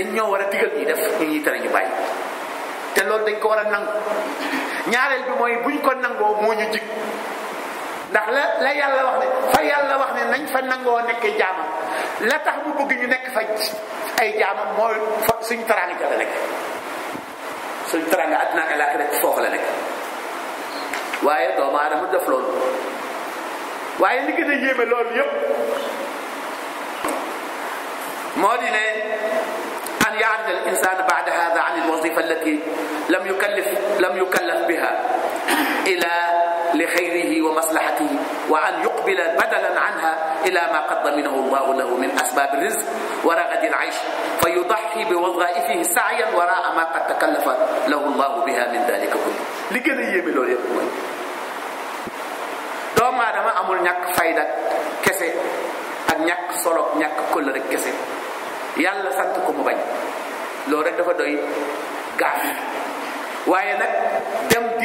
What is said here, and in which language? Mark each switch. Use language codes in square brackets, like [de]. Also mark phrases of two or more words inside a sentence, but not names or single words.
[wo] ñoo war a digal ñuy def ñu ñuy tere ñu bàyyi te loolu dañ ko war a nangu ñaareel bi mooy buñ ko nangoo moo ñu jig ndax la yàlla wax ne fa yàlla wax ne nañ fa nangoo nekkee jaamam la tax mu bëgg ñu nekk fa ay jaamam mooy fa suñ teraanga ja la nekk suñ teraanga àddina ak àllaaxira foofu la nekk waaye doomu aadama def loolu waaye li gën a yéeme loolu yépp moo di ne [ar] أن يعرض الإنسان بعد هذا عن الوظيفة التي لم يكلف بها إلى لخيره ومصلحته وأن يقبل بدلا عنها إلى ما قد ضمنه الله له من أسباب رزق ورغد العيش فيضحي بوظائفه سعيا وراء ما قد تكفل له الله بها من ذلك كل [wo] li gën a yéeme loolu yépp mooy doomu aadama amul ñàkk fayda kese ak ñàkk solo ñàkk këll rek kese yàlla sant ko mu bañ loolu rek dafa doy gaaf waaye nag dem di